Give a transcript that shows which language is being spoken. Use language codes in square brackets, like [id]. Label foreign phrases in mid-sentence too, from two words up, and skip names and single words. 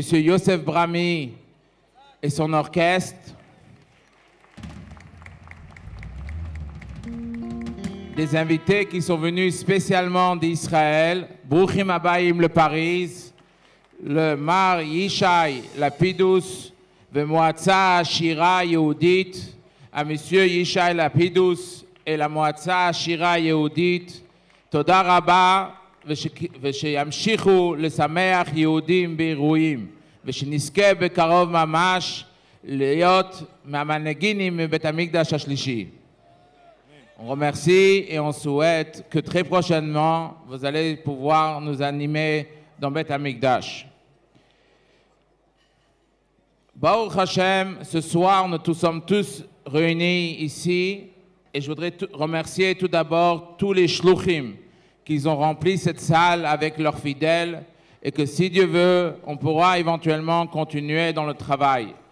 [fr] Yosef Brami et son orchestre, des invités qui sont venus spécialement d'Israël, [he] ברוכים הבאים לפריז, למר ישי לפידוס, למועצה שירה יהודית, à M. Yishai Lapidus [fr] et la [he] Moatza Shira Yehudit, תודה רבה, ושימשיכו לשמח יהודים באירועים, ושנזכה בקרוב ממש להיות מהמנהיגים מבית המקדש השלישי. [fr] On remercie et on souhaite que très prochainement, vous allez pouvoir nous animer dans [he] בית המקדש. ברוך השם, [fr] ce soir, nous sommes tous réunis ici et je voudrais remercier tout d'abord tous les shluchim qui ont rempli cette salle avec leurs fidèles et que si Dieu veut, on pourra éventuellement continuer dans le travail.